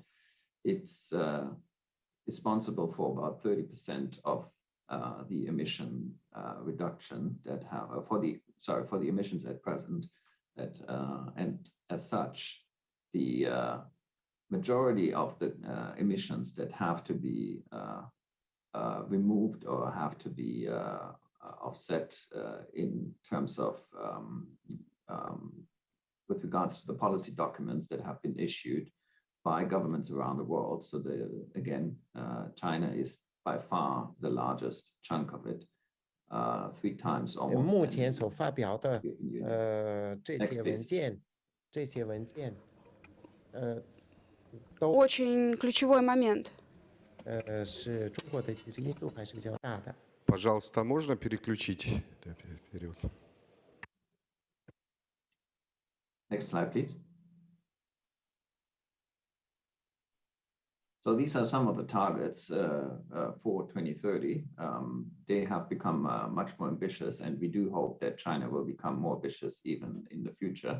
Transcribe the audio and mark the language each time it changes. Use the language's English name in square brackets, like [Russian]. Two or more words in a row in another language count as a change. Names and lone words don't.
[English] It's responsible for about 30% of the emission reduction that have for the emissions at present, that and as such, the majority of the emissions that have to be removed or have to be offset in terms of with regards to the policy documents that have been issued by governments around the world. So China is by far the largest chunk of it, 3 times almost. [Chinese] 目前所发表的这些文件都 [Russian] Очень ключевой момент. [Chinese] 是中国的其实因素还是比较大的。 [Russian] Пожалуйста, можно переключить вперед? [English] Next slide, please. So these are some of the targets for 2030. They have become much more ambitious, and we do hope that China will become more ambitious even in the future.